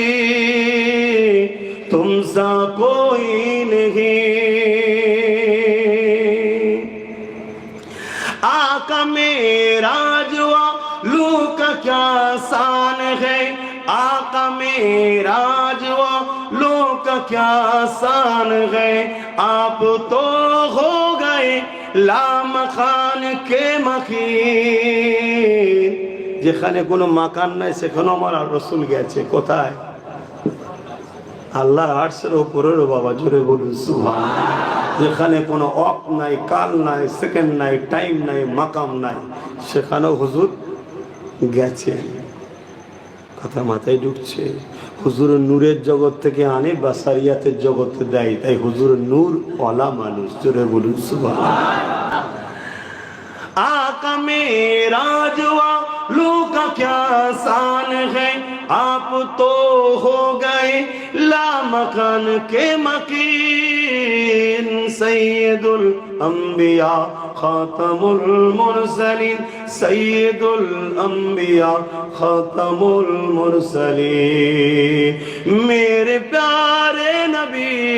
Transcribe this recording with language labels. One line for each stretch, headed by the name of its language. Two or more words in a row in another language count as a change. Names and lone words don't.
Urdu: تم سا کوئی نہیں، آقا معراج والوں کا کیا شان ہے، آقا معراج والوں کا کیا شان ہے، آپ تو ہو گئے لامکاں کے مکیں,
Bangla: যেখানে কোনো মাকান নাই সেখানে আমার রাসূল গেছে। কোথায়? আল্লাহর আরশের উপরের বাবা, জোরে বলুন সুবহানাল্লাহ। যেখানে কোনো অক নাই, কাল নাই, সেকেন্ড নাই, টাইম নাই, মাকাম নাই, সেখানেও হুজুর গেছে। কথা মাথায় ঢুকছে? হুজুরের নূরের জগৎ থেকে আনে বাসারিয়াতের জগতে দেয়, তাই হুজুরের নূর ওয়ালা মানুষ, জোরে বলুন সুবহানাল্লাহ।
Urdu: آقا معراج والوں کا کیا شان ہے، آپ تو ہو گئے لامکاں کے مکیں,
Arabic: سيد الأنبياء خاتم المرسلين, سيد الأنبياء خاتم المرسلين,
Urdu: میرے پیارے نبی